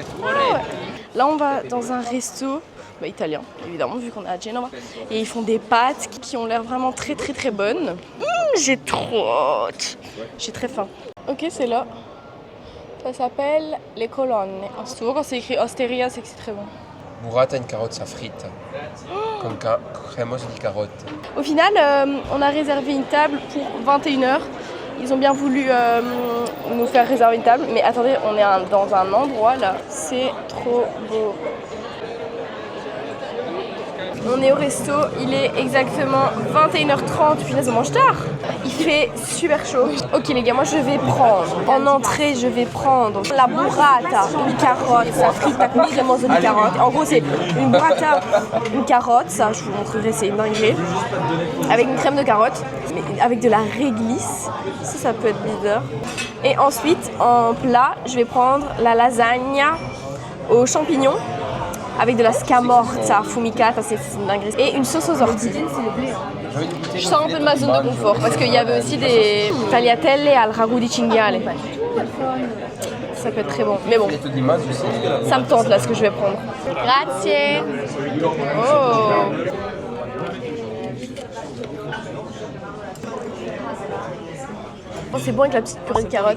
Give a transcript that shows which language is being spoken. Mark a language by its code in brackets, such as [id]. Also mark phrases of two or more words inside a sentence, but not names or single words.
[fr] Ah ouais. Là on va dans un resto. Italien, évidemment, vu qu'on est à Genova. Et ils font des pâtes qui ont l'air vraiment très très très bonnes. J'ai trop hâte. J'ai très faim. Ok, c'est là. Ça s'appelle les colonnes. Souvent quand c'est écrit osteria, c'est que c'est très bon. [it] Burrata in carrozza fritta. Con cremosa di carotte. [fr] Au final, on a réservé une table pour 21h. Ils ont bien voulu nous faire réserver une table. Mais attendez, on est dans un endroit là. C'est trop beau. On est au resto, il est exactement 21h30, puis là on mange tard. Il fait super chaud. Ok les gars, moi je vais prendre, en entrée je vais prendre la burrata, une carotte, [it] la frita con cremosa di carotte. [fr] En gros c'est une burrata, une carotte, ça je vous montrerai, c'est une dinguerie. Avec une crème de carotte, mais avec de la réglisse, ça peut être bizarre. Et ensuite en plat, je vais prendre la lasagna aux champignons. Avec de la [it] scamorza affumicata, [fr] c'est une dinguerie. Et une sauce aux orties. Je sors un peu de ma zone de confort parce qu'il y avait aussi des [it] tagliatelle al ragù di cinghiale. [fr] Ça peut être très bon. Mais bon, ça me tente là ce que je vais prendre. [it] Grazie. Oh. [fr] Oh, c'est bon avec la petite purée de carottes.